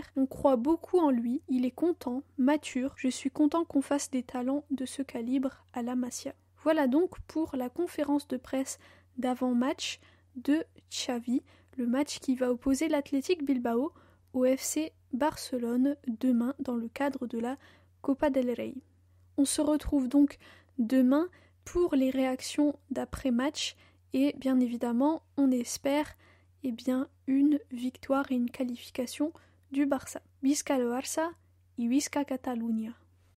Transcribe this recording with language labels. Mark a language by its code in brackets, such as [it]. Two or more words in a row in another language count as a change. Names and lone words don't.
[fr] On croit beaucoup en lui, il est content, mature. Je suis content qu'on fasse des talents de ce calibre à la Masia. Voilà donc pour la conférence de presse d'avant-match de Xavi, le match qui va opposer l'Athletic Bilbao au FC Barcelone demain dans le cadre de la Copa del Rey. On se retrouve donc demain pour les réactions d'après-match et bien évidemment on espère une victoire et une qualification du Barça. [ca] Visca el Barça y Visca Catalunya.